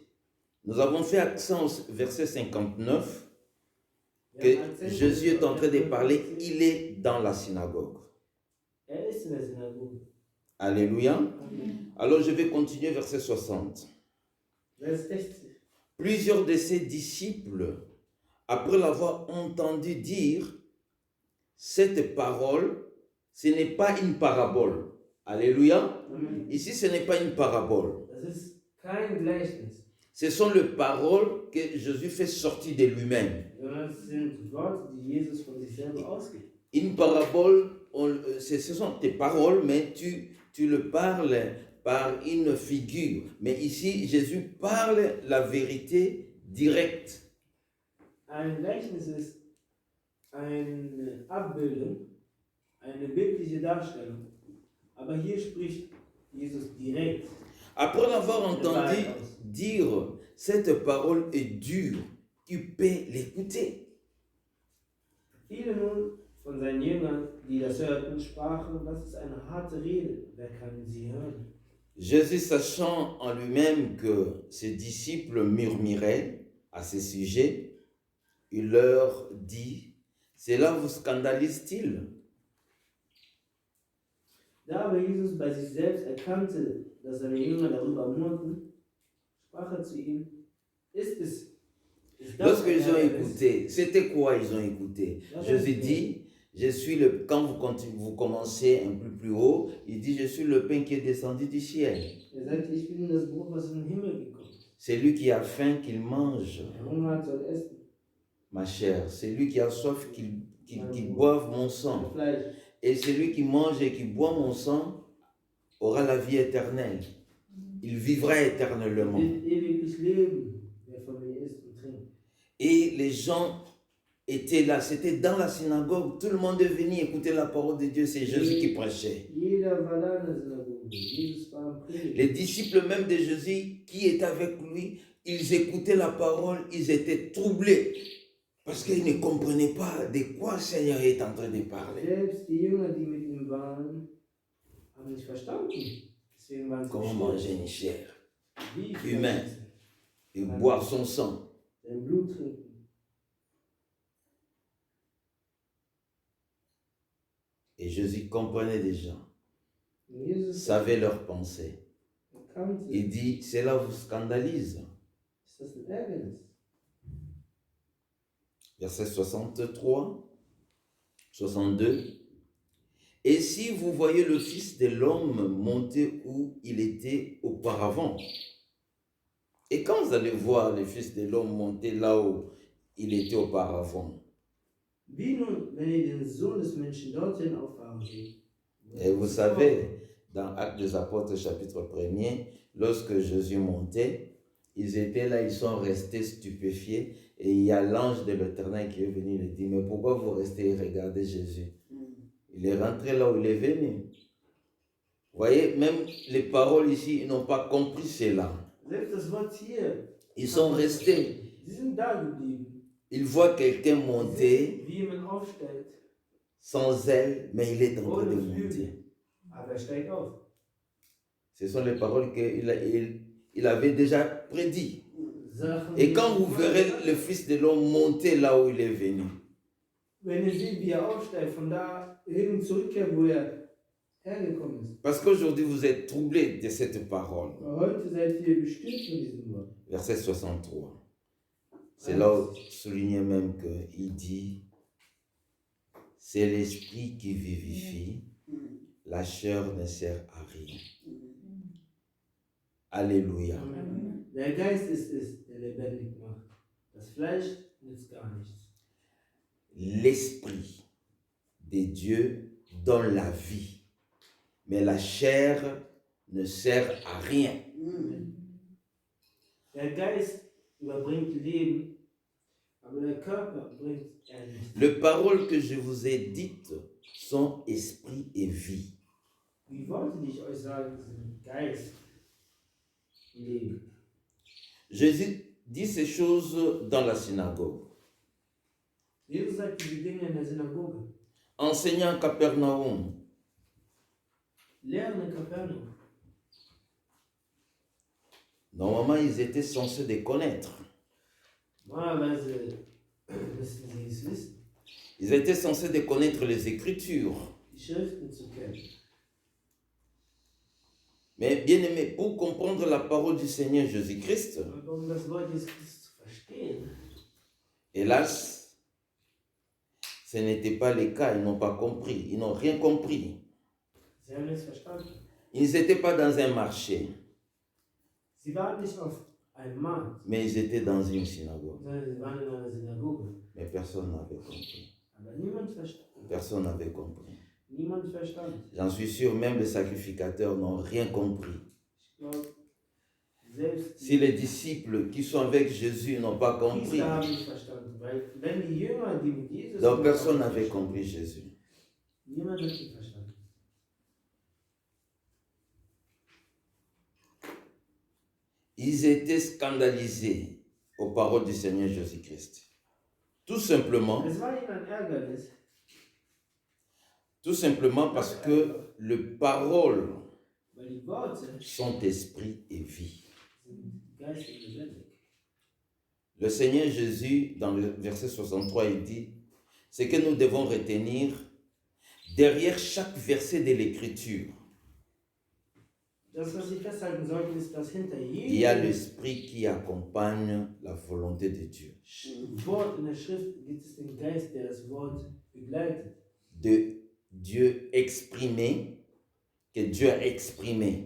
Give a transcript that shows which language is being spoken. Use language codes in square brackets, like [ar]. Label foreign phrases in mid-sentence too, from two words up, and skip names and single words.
[fr] Nous avons fait accent au verset 59 [de] Wir [fr] que [de] haben Akzent [fr] Jésus est en train de [de] auf- [fr] parler, il est dans la synagogue. [de] ist in der Synagoge. [fr] Alléluia. Amen. Alors je vais continuer verset 60. Vers 60. Plusieurs de ses disciples, après l'avoir entendu dire cette parole, ce n'est pas une parabole. Alléluia. Amen. Ici, ce n'est pas une parabole. [de] Das ist kein Gleichnis, [fr] Ce sont les paroles que Jésus fait sortir de lui-même. [de] sondern es sind Worte, die Jesus von sich selber ausgibt. [fr] Une parabole, ce sont tes paroles, mais tu le parles par une figure. Mais ici, Jésus parle la vérité directe. [de] Ein Gleichnis ist eine Abbildung, eine bildliche Darstellung. Aber hier spricht Jesus direkt. [fr] Après l'avoir [de] der [fr] entendu [de] Wahrheit aus. [fr] dire, cette parole est dure, tu peux l'écouter. [de] Viele nun von seinen Jüngern, die das hörten, sprachen, das ist eine harte Rede, wer kann sie hören? [fr] Jésus, sachant en lui-même que ses disciples murmuraient à ce sujet, il leur dit, cela vous scandalise-t-il? [de] Da aber Jesus bei sich selbst erkannte, dass seine Jünger darüber murrten, sprach er zu ihm, ist das [fr] Lorsque [de] ein [fr] ils ont [de] Ärgernis? [fr] écouté, c'était quoi ils ont écouté? Jésus dit, je suis le, quand vous commencez un peu plus haut, il dit, je suis le pain qui est descendu du ciel. [de] Er sagte, ich bin das Brot, was in den Himmel gekommen ist. [fr] C'est lui qui a faim qu'il mange [de] Wer Hunger hat, soll essen. [fr] ma chair. C'est lui qui a soif qu'il boive mon [de] Mein [fr] sang. [de] Fleisch. [fr] Et celui qui mange et qui boit mon sang aura la vie éternelle. Il vivra éternellement. [de] Wird ewiglich leben, wer von mir isst und trinkt. [fr] Et les gens étaient là, c'était dans la synagogue, tout le monde est venu écouter la parole de Dieu, c'est Jésus qui prêchait. [de] Jeder war da in der Synagoge. Jesus war am Predigen. [fr] Les disciples même de Jésus qui étaient avec lui, ils écoutaient la parole, ils étaient troublés parce qu'ils ne comprenaient pas de quoi le Seigneur est en train de parler. [de] Selbst die Jünger, die mit ihm waren, haben nicht verstanden. Deswegen waren sie [fr] Comment manger une chair [de] Wie [fr] humain et boire son sang. [de] sein Blut trinken. [fr] Et Jésus comprenait des gens, [de] Und Jesus [fr] savait leurs pensées. [de] erkannte, [fr] Il dit, cela vous scandalise. [de] ist das ein Ärgernis? [fr] Verset 63, 62. Et si vous voyez le Fils de l'homme monter où il était auparavant, et quand vous allez voir le Fils de l'homme monter là où il était auparavant, [de] Wie nun, wenn ihr den Sohn des Menschen dorthin auffahren seht? [fr] et vous savez, dans Actes des Apôtres chapitre 1er, lorsque Jésus montait, ils étaient là, ils sont restés stupéfiés, et il y a l'ange de l'Éternel qui est venu lui dire, mais pourquoi vous restez et regardez Jésus? Il est rentré là où il est venu. Vous voyez, même les paroles ici, ils n'ont pas compris cela. [de] Selbst das Wort hier, [fr] Ils sont restés. [de] sie sind da geblieben. [fr] Ils voient quelqu'un monter [de] Wie jemand aufsteigt, [fr] sans aile, mais il est en train de [de] ohne [fr] monter. [de] Flügel, aber er steigt auf. [fr] Ce sont les paroles qu'il avait déjà prédites. [de] Sachen, [fr] Et [de] die [fr] quand [de] er [fr] vous [de] vorher [fr] verrez [de] gesagt [fr] le [de] hat. [fr] Fils de l'homme monter là où il est venu, [de] Wenn ihr seht, wie er aufsteigt, von da hin zurückkehrt, wo er hergekommen ist. [fr] parce qu'aujourd'hui vous êtes troublés de cette parole. [de] Aber heute seid ihr bestimmt von diesem Wort. [fr] Verset 63. C'est là où soulignait même qu'il dit, c'est l'esprit qui vivifie, la chair ne sert à rien. Alléluia. Amen. [de] Der Geist ist es, der lebendig macht. Das Fleisch nützt gar nichts. [fr] L'esprit de Dieu donne la vie, mais la chair ne sert à rien. [de] Der Geist überbringt Leben, aber der Körper bringt er nicht. [fr] Les paroles que je vous ai dites sont esprit et vie. [de] Die Worte, die ich euch sage, sind Geist, Leben. [fr] Jésus dit ces choses dans la synagogue. [de] Jesus sagt diese Dinge in der Synagoge. [fr] Enseignant à Capernaum, [de] Lehren in Kapernaum. [fr] normalement ils étaient censés les connaître. [de] Normalerweise müssten sie es wissen, [fr] Ils étaient censés de connaître les Écritures. [de] die Schriften zu kennen. [fr] Mais bien aimé, pour comprendre la parole du Seigneur Jésus-Christ, [de] Aber um das Wort Jesus Christus zu verstehen, [fr] hélas, ce n'était pas le cas. Ils n'ont pas compris. Ils n'ont rien compris. [de] sie haben nichts verstanden. [fr] Ils n'étaient pas dans un marché, [de] Sie waren nicht auf einem Markt, [fr] mais ils étaient dans une synagogue. [de] sondern sie waren in einer Synagoge. [fr] Mais personne n'avait compris. [de] Aber niemand verstanden. [fr] Personne n'avait compris. [de] Niemand verstanden. [fr] J'en suis sûr, même les sacrificateurs n'ont rien compris. [de] Ich glaube, selbst [fr] Si les disciples qui sont avec Jésus n'ont pas compris, [de] Priester haben nicht verstanden. Weil wenn die Jünger, die mit Jesus [fr] donc [de] sind, [fr] personne [de] haben [fr] n'avait [de] nicht [fr] compris Jésus. [de] niemand hat ihn verstanden. [fr] Ils étaient scandalisés aux paroles du Seigneur Jésus-Christ. Tout simplement [de] Es war ihnen ein Ärgernis, [fr] parce que les paroles [de] weil die Worte [fr] sont esprit et vie. [de] sind Geist und lebendig. [fr] Le Seigneur Jésus, dans le verset 63, il dit, ce que nous devons retenir, derrière chaque verset de l'Écriture, [de] Das, was Sie festhalten sollten, ist, dass hinter [fr] il y a [de] jedem [fr] l'Esprit qui accompagne la volonté de Dieu. [de] Wort in der Schrift gibt es den Geist, der das Wort begleitet. [fr] De Dieu exprimé, que Dieu a exprimé.